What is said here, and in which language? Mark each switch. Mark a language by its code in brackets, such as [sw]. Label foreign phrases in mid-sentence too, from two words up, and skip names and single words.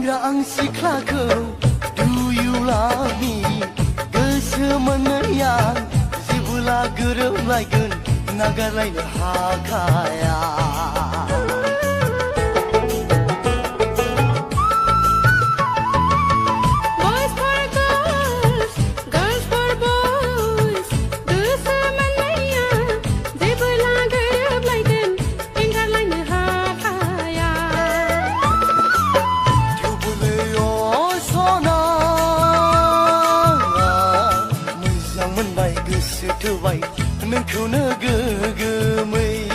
[brx] आं सिख्लाखौ [en] Do you love me [brx] गोसो मोननायाव जेबोला गोरोबलायगोन नागारलायनो हाखाया [en] Boys for girls, girls for boys. [brx] गोसो मोननायाव जेबोला गोरोबलायगोन एंगारलायनो हाखाया थेवबोलै सना मोजां मोनबाय गोसो थोबाय नोंखौनो गोगोमै